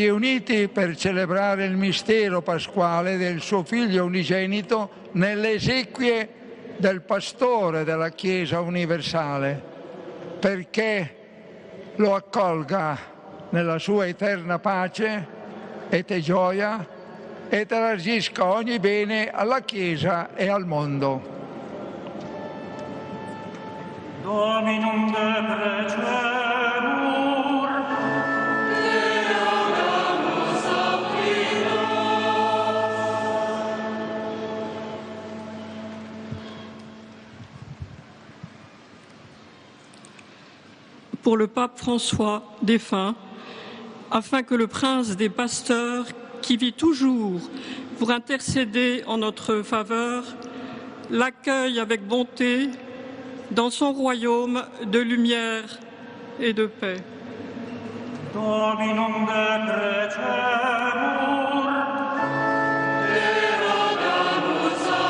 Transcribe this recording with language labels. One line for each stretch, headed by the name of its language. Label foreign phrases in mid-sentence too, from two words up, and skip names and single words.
Italian: riuniti per celebrare il mistero pasquale del suo Figlio unigenito nelle esequie del Pastore della Chiesa universale, perché lo accolga nella sua eterna pace e gioia e elargisca ogni bene alla Chiesa e al mondo.
Latin: Dominum deprecemur, Deodamus
French: pour le pape François, défunt, afin que le prince des pasteurs, qui vit toujours pour intercéder en notre faveur, l'accueille avec bonté dans son royaume de lumière et de paix.
Latin: Dominum deprecemur, erogamus